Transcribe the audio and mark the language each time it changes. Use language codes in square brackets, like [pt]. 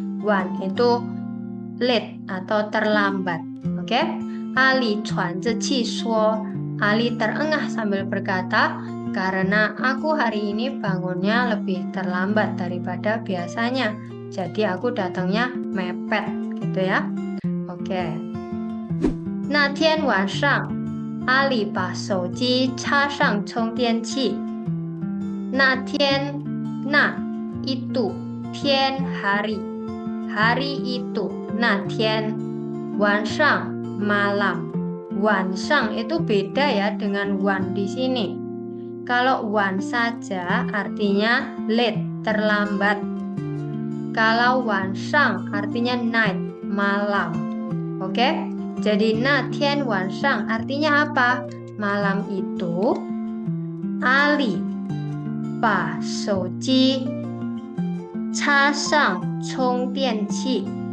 [zh] Wan [id] itu [en] late [id] atau terlambat. Oke? Ali [zh] chuan zhe qi shuo. [id] Ali terengah sambil berkata, karena aku hari ini bangunnya lebih terlambat daripada biasanya. Jadi aku datangnya mepet gitu ya. Oke. [zh] 那天晚上，阿里把手机插上充电器。那天，那 [id] itu [zh] 天 [id] hari. Hari itu, [zh] 那天 晚上 [id] malam. [zh] 晚上 [id] itu beda ya dengan [zh] wan [id] di sini. Kalau [zh] wan [id] saja artinya [en] late, [id] terlambat. Kalau [zh] 晚上 [id] artinya [en] night, [id] malam. Oke? Jadi [zh] 那天晚上 [id] artinya apa? Malam itu [zh] Ali 把手机插上充电器.